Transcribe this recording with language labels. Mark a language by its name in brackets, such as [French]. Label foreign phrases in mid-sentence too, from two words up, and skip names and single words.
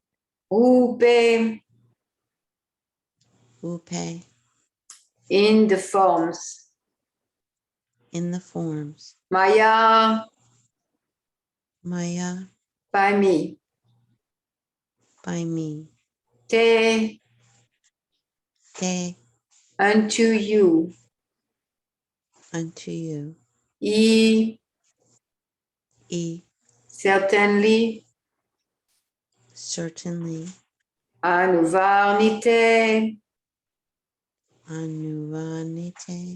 [Sanskrit] Upe. Upe. [English] In the forms. In the forms. [Sanskrit] Maya. Maya. [English] By me. By me. [Sanskrit] Te. Te. [English] Unto you. Unto you. [Sanskrit] E. E. [English] Certainly. Certainly. [Sanskrit] Anuvarnite. Anuvanite.